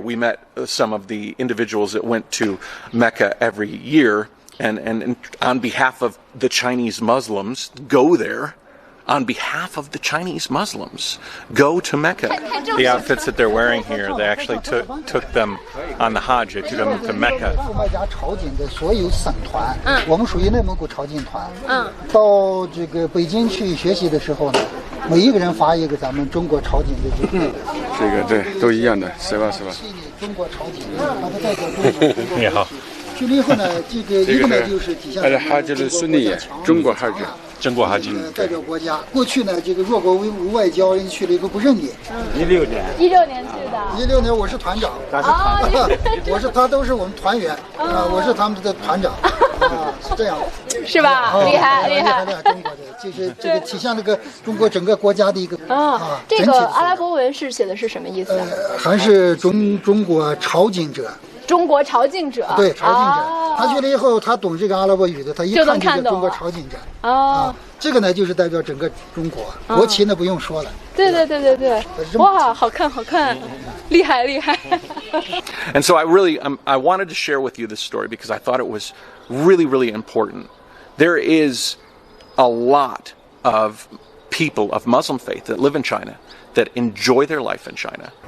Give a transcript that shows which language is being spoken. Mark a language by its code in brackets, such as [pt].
[en] We met some of the individuals that went to Mecca every year, and on behalf of the Chinese Muslims, go there. On behalf of the Chinese Muslims, go to Mecca. The outfits that they're wearing here, they actually took them on the Hajj, they took them to Mecca. [zh] 朝觐的所有省团，我们属于内蒙古朝觐团。到这个北京去学习的时候呢，每一个人发一个咱们中国朝觐的这个。这个对，都一样的，是吧？中国朝觐，它的代表中国。你好。去了以后呢，这个一个呢就是体现哈吉的孙女，中国哈吉。中国哈吉代表国家。过去呢，这个弱国无外交，人去了以后不认你。 16年去的。 16年我是团长，我是他都是我们团员我是他们的团长是这样。是吧？厉害！中国的就是这个体现那个中国整个国家的一个这个阿拉伯文是写的是什么意思？还是中国朝觐者。中国朝觐者，对，朝觐者，他去了以后，他懂这个阿拉伯语的，他一看就是中国朝觐者。这个呢就是代表整个中国，国旗呢不用说了。对，哇，好看，厉害。 [en] And so I wanted to share with you this story because I thought it was really, really important. There is a lot of people of Muslim faith that live in China that enjoy their life in China.